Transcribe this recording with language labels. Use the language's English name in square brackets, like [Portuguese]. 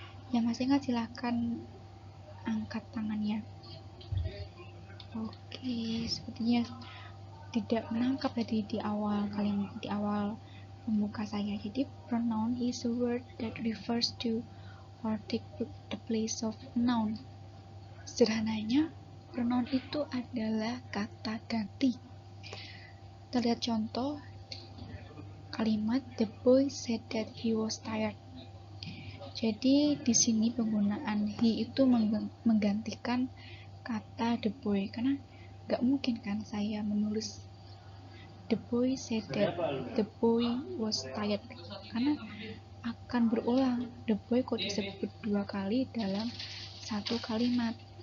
[Indonesian] Yang masih ingat silahkan angkat tangannya. Oke, sepertinya tidak menangkap tadi di awal pembuka saya. Jadi [English] pronoun is a word that refers to or take the place of noun. [Indonesian] Sederhananya, pronoun itu adalah kata ganti. Kita lihat contoh kalimat [English] the boy said that he was tired. [Indonesian] Jadi di sini penggunaan he itu menggantikan kata [English] the boy, karena gak mungkin kan saya menulis the boy said that the boy was tired, [Indonesian] karena akan berulang. The boy kok disebut 2 kali dalam satu kalimat.